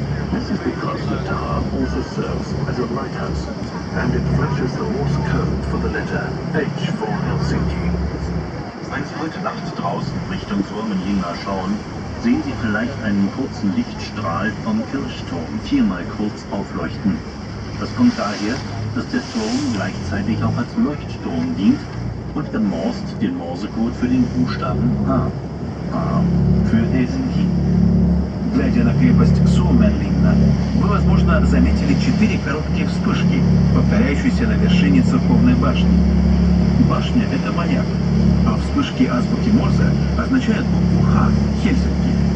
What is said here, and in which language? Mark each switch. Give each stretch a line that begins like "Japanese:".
English: This is because the tower also serves as a lighthouse, and it flashes the Morse code for the letter H for Helsinki.
German: Wenn Sie heute Nacht draußen Richtung Suomenlinna schauen, sehen Sie vielleicht einen kurzen Lichtstrahl vom Kirchturm viermal kurz aufleuchten. Das kommt daher, dass der Turm gleichzeitig auch als Leuchtturm dient und im Morse den Morsecode für den Buchstaben H. H für Helsinki.
Russian: Глядя на крепость Suomenlinna, вы, возможно, заметили 4 короткие вспышки, повторяющиеся на вершине церковной башни. Башня – это маяк, а вспышки азбуки Морзе означают букву Х – Хельсинки.